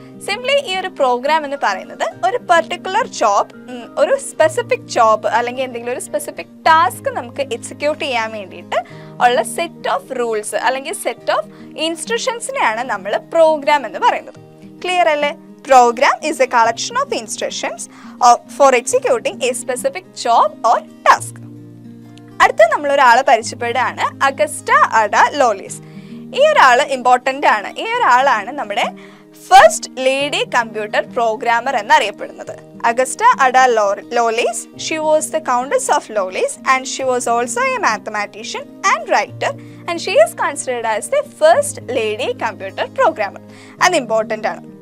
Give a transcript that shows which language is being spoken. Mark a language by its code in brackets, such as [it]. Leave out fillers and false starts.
[ml] Simply ഈ ഒരു programme എന്ന് പറയുന്നത് ഒരു പെർട്ടിക്കുലർ ജോബ്, ഒരു സ്പെസിഫിക് ജോബ് അല്ലെങ്കിൽ എന്തെങ്കിലും ഒരു സ്പെസിഫിക് ടാസ്ക് നമുക്ക് എക്സിക്യൂട്ട് ചെയ്യാൻ വേണ്ടിയിട്ട് ഉള്ള സെറ്റ് ഓഫ് റൂൾസ് അല്ലെങ്കിൽ സെറ്റ് ഓഫ് ഇൻസ്ട്രക്ഷൻസിനെയാണ് നമ്മൾ പ്രോഗ്രാം എന്ന് പറയുന്നത്. ക്ലിയർ അല്ലേ? [en] Program is a collection of instructions for executing a specific job or task. [ml] അടുത്ത നമ്മൾ ഒരാളെ പരിചയപ്പെടുകയാണ്, അഗസ്റ്റ അഡ ലോലിസ്. ഈ ഒരാൾ ഇമ്പോർട്ടൻ്റ് ആണ്. ഈ ഒരാളാണ് നമ്മുടെ ഫസ്റ്റ് ലേഡി കമ്പ്യൂട്ടർ പ്രോഗ്രാമർ എന്നറിയപ്പെടുന്നത്. [en] Augusta Ada Lovelace, she was the countess of Lovelace and she was also a mathematician and writer and she is considered as the first lady computer programmer. [ml] അത് important ആണ്.